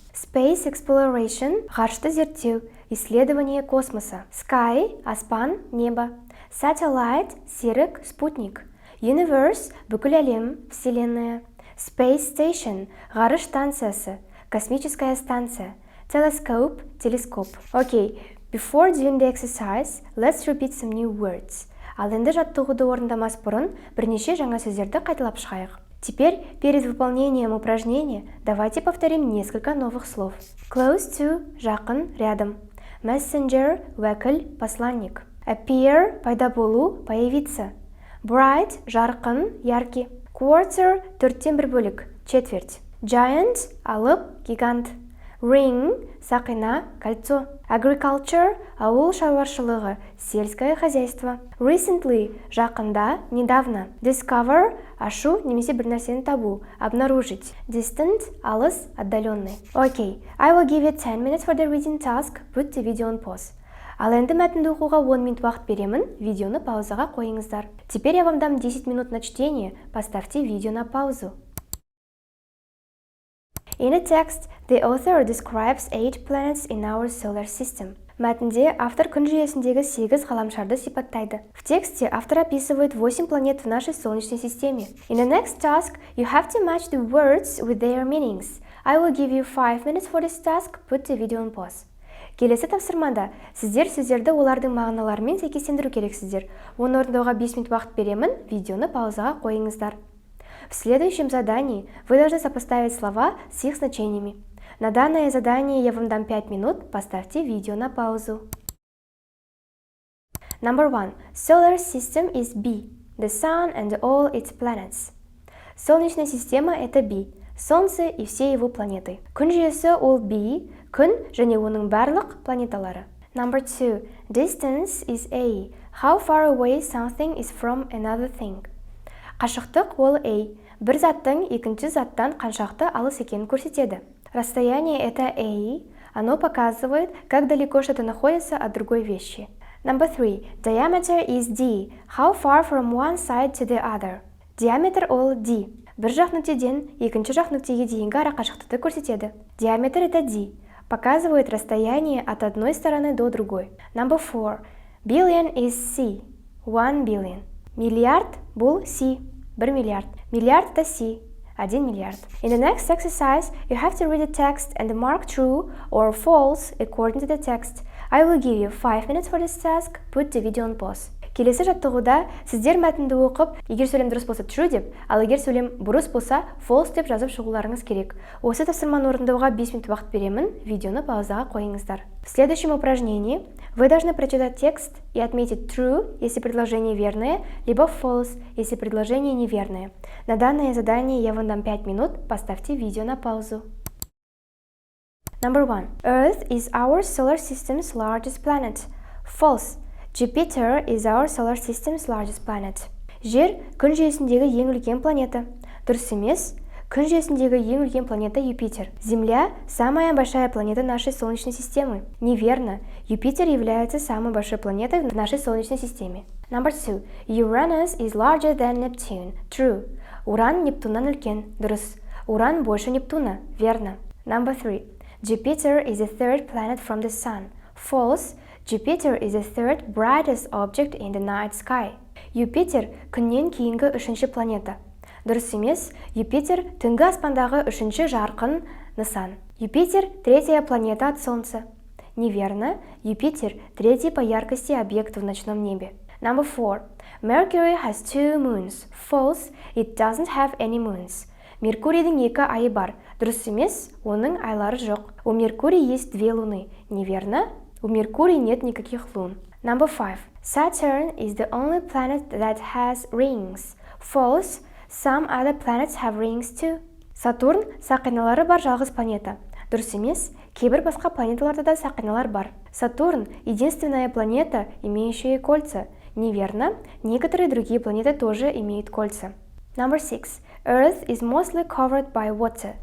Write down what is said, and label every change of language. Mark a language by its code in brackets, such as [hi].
[en] Space exploration – [kk] ғарышты зерттеу, [ru] исследование космоса. [en] Sky – аспан, небо. Satellite – серік, спутник. Universe – [kk] бүкіл әлем, [en] вселенная. Space station – [kk] ғарыш станциясы, [ru] космическая станция. [en] Telescope – телескоп. Okay, before doing the exercise, let's repeat some new words. [kk] Ал енді жаттығуды орындамас бұрын бірнеше жаңа сөздерді қайталап шығайық. [ru] Теперь, перед выполнением упражнения, давайте повторим несколько новых слов. [en] Close to – жақын, рядом. Messenger – уәкіл, посланник. Appear – пайда болу, появиться. Bright – жарқын, яркий. Quarter – [kk] төрттен бір бөлік, [en] четверть. Giant – алып, гигант. Ring – сақина, кольцо. Agriculture – [kk] ауыл шаруашылығы, [ru] сельское хозяйство. [en] Recently – жақында, недавно. Discover – [kk] ашу немесе бір нәрсені табу, [en] обнаружить. Distant – алыс, отдаленный. Okay, I will give you 10 minutes for the reading task. Put the video on pause. [kk] Ал енді мәтінді оқуға 10 минут уақыт беремін, видеоны паузаға қойыңыздар. [ru] Теперь я вам дам 10 минут на чтение, поставьте видео на паузу. [en] In the text, the author describes 8 planets in our solar system. [kk] Мәтінде автор күн жүйесіндегі 8 ғаламшарды сипаттайды. [ru] В тексте автор описывает 8 планет в нашей Солнечной системе. [en] In the next task, you have to match the words with their meanings. I will give you 5 minutes for this task. Put the video on pause. [kk] Келесі тапсырмада сіздер сөздерді олардың мағыналарымен сәйкестендіру керексіздер. Оны орындауға 5 минут уақыт беремін, видеоны паузаға қойыңыздар. [ru] В следующем задании вы должны сопоставить слова с их значениями. На данное задание я вам дам 5 минут, поставьте видео на паузу. [en] Number 1. Solar system is B. The sun and all its planets. [ru] Солнечная система – это B. Солнце и все его планеты. [kk] Күн жүйесі ол B. Күн және оның барлық планеталары. [en] Number 2. Distance is A. How far away something is from another thing. [kk] Қашықтық ол A. Бір заттың екінші заттан қаншақты алыс екенін көрсетеді. [ru] Расстояние – это A. Оно показывает, как далеко что-то находится от другой вещи. [en] Number 3. Diameter is D. How far from one side to the other. [kk] Диаметр ол D. Бір жақ нүктеден екінші жақ нүктеге дейінгі арақашықтықты көрсетеді. [ru] Диаметр это D. Показывает расстояние от одной стороны до другой. [en] Number 4. Billion is C. 1 billion. [kk] Миллиард бұл C. 1 миллиард. [ru] Миллиард это C. 1 миллиард. [en] In the next exercise, you have to read the text and mark true or false according to the text. I will give you 5 minutes for this task. Put the video on pause. [kk] Келесі жаттығуда сіздер мәтінді оқып, егер сөйлем дұрыс болса true деп, ал егер сөйлем бұрыс болса false деп жазып шығуларыңыз керек. Осы тапсырманы орындауға 5 минут уақыт беремін, видеоны паузаға қойыңыздар. [ru] В следующем упражнении вы должны прочитать текст и отметить true, если предложение верное, либо false, если предложение неверное. На данное задание я вам дам 5 минут, поставьте видео на паузу. [en] Number 1. Earth is our solar system's largest planet. False. Jupiter is our solar system's largest planet. [kk] Жер күн жүйесіндегі ең үлкен планета. Дұрыс емес. Күн жүйесіндегі ең үлкен планета Юпитер. [ru] Земля – самая большая планета нашей Солнечной системы. Неверно. Юпитер является самой большой планетой в нашей Солнечной системе. [en] Number 2. Uranus is larger than Neptune. [kk] True. Уран Нептуннан үлкен. Дұрыс. [ru] Уран больше Нептуна. Верно. [en] Number 3. Jupiter is the third planet from the Sun. False. Jupiter is the third brightest object in the night sky. [kk] Юпитер күннен кейінгі үшінші планета. Дұрыс емес, Юпитер түнгі аспандағы үшінші жарқын нысан. [ru] Юпитер третья планета от Солнца. Неверно, Юпитер третий по яркости объект в ночном небе. [en] Number 4. Mercury has 2 moons. False, it doesn't have any moons. [kk] Меркурийдің 2 айы бар. Дұрыс емес, оның айлары жоқ. [ru] У Меркурия есть 2 луны. Неверно, у Меркурия нет никаких лун. [en] Number 5. Saturn is the only planet that has rings. False, some other planets have rings too. [kk] Сатурн сақиналары бар жалғыз планета. Дұрыс емес, кейбір басқа планеталарда да сақиналар бар. [ru] Сатурн – единственная планета, имеющая кольца. Неверно, некоторые другие планеты тоже имеют кольца. [en] Number 6. Earth is mostly covered by water.